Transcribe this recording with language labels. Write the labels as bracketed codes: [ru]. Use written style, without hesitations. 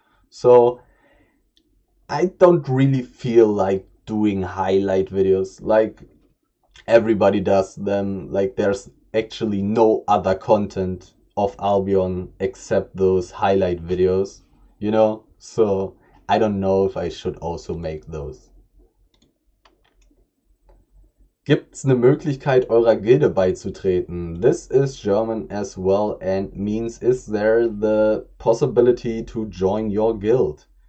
[en] So I don't really feel like doing highlight videos. Like, everybody does them. Like, there's actually no other content of Albion except those highlight videos, you know? So I don't know if I should also make those. [de] Gibt's eine Möglichkeit, eurer Gilde beizutreten? [en] This is German as well and means, is there the possibility to join your guild?